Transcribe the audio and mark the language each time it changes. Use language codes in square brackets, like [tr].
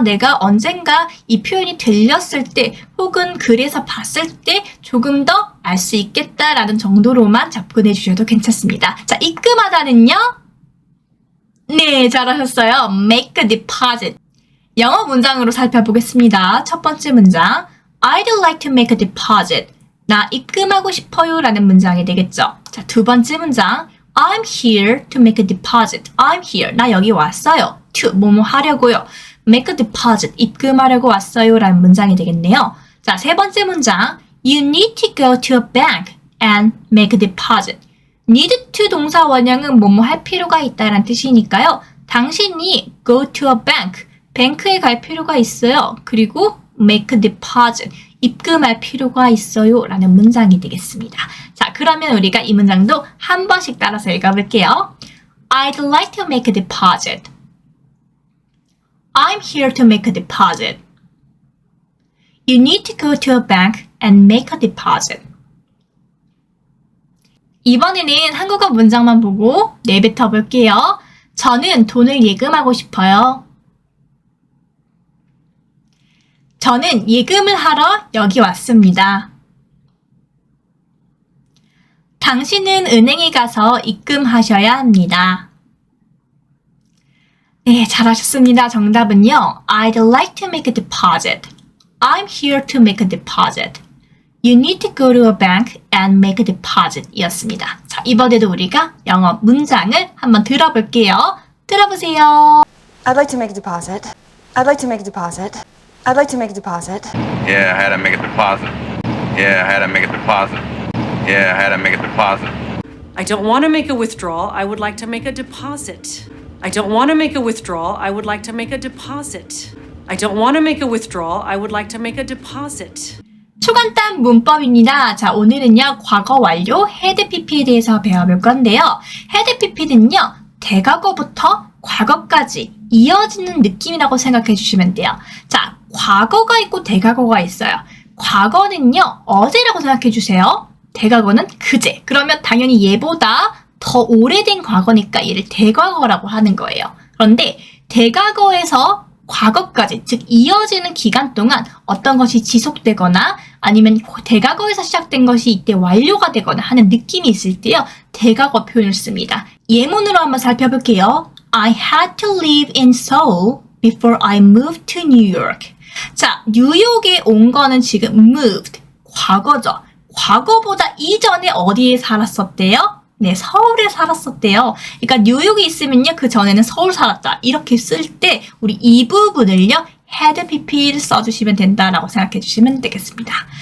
[ko] 내가 언젠가 이 표현이 들렸을 때 혹은 글에서 봤을 때 조금 더 알 수 있겠다라는 정도로만 접근해 주셔도 괜찮습니다. 자, 입금하다는요. 네, 잘하셨어요. [en] make a deposit. [ko] 영어 문장으로 살펴보겠습니다. 첫 번째 문장. [en] I'd like to make a deposit. [ko] 나 입금하고 싶어요 라는 문장이 되겠죠. 자, 두 번째 문장. [en] I'm here to make a deposit. I'm here. [ko] 나 여기 왔어요. [en] to, [ko] 뭐뭐 하려고요. [en] make a deposit. [ko] 입금하려고 왔어요 라는 문장이 되겠네요. 자, 세 번째 문장. [en] You need to go to a bank and make a deposit. need to [ko] 동사 원형은 뭐뭐 할 필요가 있다는 뜻이니까요. 당신이 [en] go to a bank. [ko] 뱅크에 갈 필요가 있어요. 그리고 [en] make a deposit. [ko] 입금할 필요가 있어요 라는 문장이 되겠습니다. 자, 그러면 우리가 이 문장도 한 번씩 따라서 읽어볼게요. [en] I'd like to make a deposit. I'm here to make a deposit. You need to go to a bank and make a deposit. [ko] 이번에는 한국어 문장만 보고 내뱉어 볼게요. 저는 돈을 예금하고 싶어요. 저는 예금을 하러 여기 왔습니다. 당신은 은행에 가서 입금하셔야 합니다. 네, 잘하셨습니다. 정답은요. [en] I'd like to make a deposit. I'm here to make a deposit. You need to go to a bank and make a deposit [ko] 이었습니다. 자, 이번에도 우리가 영어 문장을 한번 들어볼게요. 들어보세요. [en] I'd like to make a deposit. I'd like to make a deposit. I'd like to make a deposit. Yeah, I had to make a deposit. Yeah, I had to make a deposit. Yeah, I had to make a deposit. I don't want to make a withdrawal. I would like to make a deposit. I don't want to make a withdrawal. I would like to make a deposit. I don't want to make a withdrawal. I would like to make a deposit. [ko] 초간단 문법입니다. 자, 오늘은요. 과거 완료 had pp에 대해서 배워볼 건데요. had pp는요. 대과거부터 과거까지 이어지는 느낌이라고 생각해 주시면 돼요. 자, 과거가 있고 대과거가 있어요. 과거는요. 어제라고 생각해 주세요. 대과거는 그제. 그러면 당연히 얘보다 더 오래된 과거니까 얘를 대과거라고 하는 거예요. 그런데 대과거에서 과거까지, 즉 이어지는 기간 동안 어떤 것이 지속되거나 아니면 대과거에서 시작된 것이 이때 완료가 되거나 하는 느낌이 있을 때요. 대과거 표현을 씁니다. 예문으로 한번 살펴볼게요. [en] I had to live in Seoul before I moved to New York. [ko] 자, 뉴욕에 온 거는 지금 moved, 과거죠. 과거보다 이전에 어디에 살았었대요? 네, 서울에 살았었대요. 그러니까 뉴욕에 있으면요, 그 전에는 서울 살았다. 이렇게 쓸 때 우리 이 부분을요, had pp를 써주시면 된다라고 생각해 주시면 되겠습니다.